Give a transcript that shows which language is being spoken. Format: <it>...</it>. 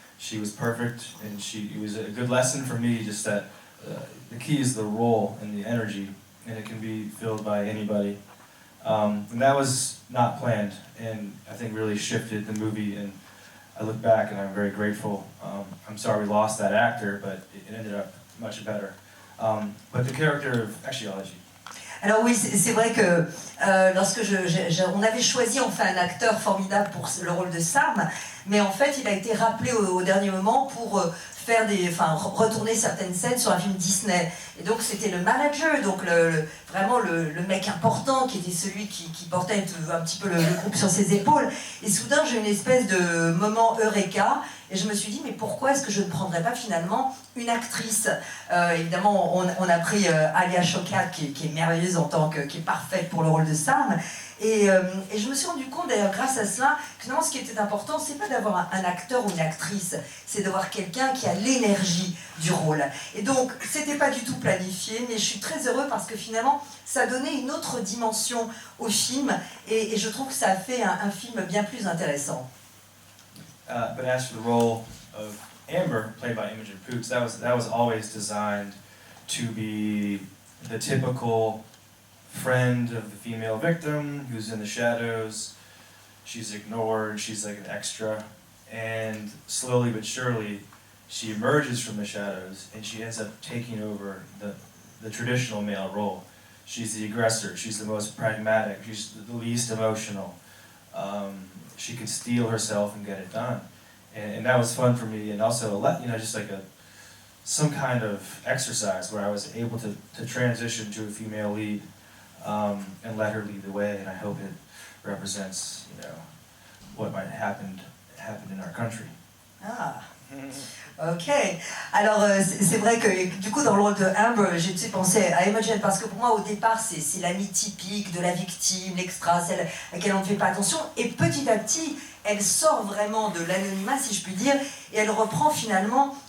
<en>She was perfect, and it was a good lesson for me, just that the key is the role and the energy, and it can be filled by anybody. And that was not planned, and I think really shifted the movie, and I look back and I'm very grateful. I'm sorry we lost that actor, but it ended up much better. But the character of... Actually, I'll let you.</en> <fr>Alors oui, c'est vrai que lorsque on avait choisi enfin un acteur formidable pour le rôle de Sam, mais en fait il a été rappelé au dernier moment pour faire retourner certaines scènes sur un film Disney. Et donc c'était le manager, donc vraiment le mec important qui était celui qui portait un petit peu le groupe sur ses épaules. Et soudain j'ai une espèce de moment eureka. Et je me suis dit, mais pourquoi est-ce que je ne prendrais pas finalement une actrice? Évidemment, on a pris Alia Shawkat, qui est merveilleuse qui est parfaite pour le rôle de Sam. Et je me suis rendu compte, d'ailleurs, grâce à cela, que finalement, ce qui était important, c'est pas d'avoir un acteur ou une actrice, c'est d'avoir quelqu'un qui a l'énergie du rôle. Et donc, c'était pas du tout planifié, mais je suis très heureux parce que finalement, ça a donné une autre dimension au film, et je trouve que ça a fait un film bien plus intéressant.</fr> <en>But as for the role of Amber, played by Imogen Poots, that was always designed to be the typical friend of the female victim who's in the shadows. She's ignored, she's like an extra, and slowly but surely she emerges from the shadows and she ends up taking over the traditional male role. She's the aggressor, she's the most pragmatic, she's the least emotional. She could steel herself and get it done, and that was fun for me, and also just like some kind of exercise where I was able to transition to a female lead and let her lead the way, and I hope it represents what might happen in our country. Ah.</en> <fr>Ok, alors c'est vrai que du coup dans le rôle de Amber, j'ai tout de suite pensé à Imogen parce que pour moi au départ c'est l'amie typique de la victime, l'extra, celle à laquelle on ne fait pas attention, et petit à petit elle sort vraiment de l'anonymat si je puis dire, et elle reprend finalement</fr>